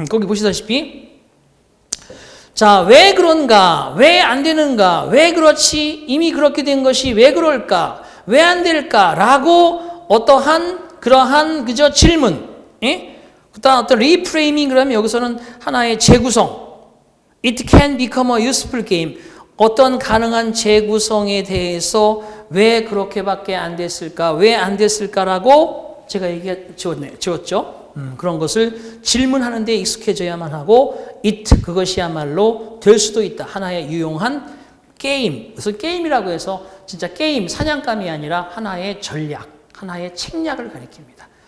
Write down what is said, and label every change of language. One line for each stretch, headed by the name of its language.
Korean: 거기 보시다시피 자, 왜 그런가? 왜 안 되는가? 왜 그렇지? 이미 그렇게 된 것이 왜 그럴까? 왜 안 될까? 라고 어떠한 그러한 그저 질문. 예? 그다음 어떤 리프레이밍 그러면 여기서는 하나의 재구성.
English: It can become a useful game.
Korean: 어떤 가능한 재구성에 대해서 왜 그렇게밖에 안 됐을까? 왜 안 됐을까라고 제가 지웠죠. 그런 것을 질문하는 데 익숙해져야만 하고 그것이야말로 될 수도 있다. 하나의 유용한 게임. 그래서 게임이라고 해서 진짜 게임, 사냥감이 아니라 하나의 전략, 하나의 책략을 가리킵니다.